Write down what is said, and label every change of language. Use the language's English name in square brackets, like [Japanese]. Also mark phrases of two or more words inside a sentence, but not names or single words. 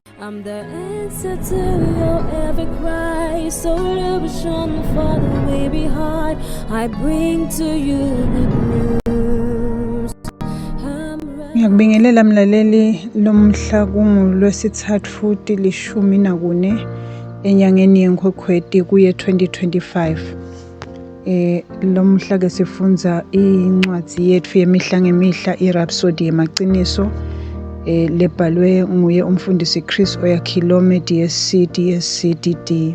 [English] I'm the answer to your every cry. So illusion for the way behind. I bring to you good news. [North Ndebele] Ngiyakubingelela mlaleli lomhla kungolwesithathu futhi 14 enyangeni yeNkwekweti kuye 2025. Lomhla ke sifunza incwadi yethu yemihla ngemihla iRhapsody yemaqiniso lebhalwe nguye umfundisi Chris Oyakhilome DSCDD.